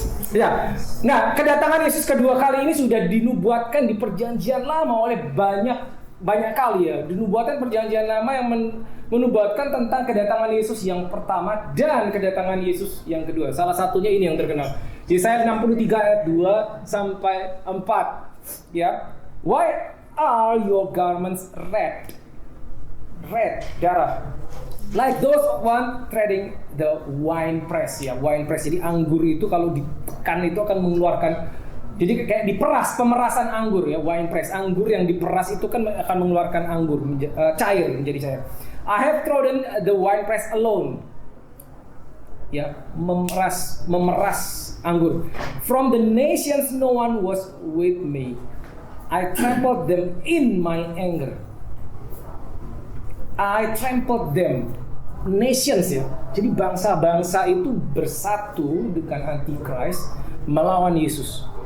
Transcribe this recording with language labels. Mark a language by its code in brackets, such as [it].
[id] Ya, nah kedatangan Yesus kedua kali ini sudah dinubuatkan di perjanjian lama oleh banyak kali ya. Dinubuatkan perjanjian lama yang menubuatkan tentang kedatangan Yesus yang pertama dan kedatangan Yesus yang kedua. Salah satunya ini yang terkenal. Yesaya 63 ayat 2 sampai 4. Ya. [en] Why are your garments red? Red, darah. Like those one treading the wine press ya, wine press. [id] Jadi anggur itu kalau ditekan itu akan mengeluarkan, jadi kayak diperas, pemerasan anggur ya, wine press. Anggur yang diperas itu kan akan mengeluarkan anggur cair, menjadi cair. [en] I have trodden the wine press alone. Ya, [id] memeras anggur. [en] From the nations no one was with me. I trampled them in my anger. I trampled them. [id] Nations ya. Jadi bangsa-bangsa itu bersatu dengan Antichrist melawan Yesus.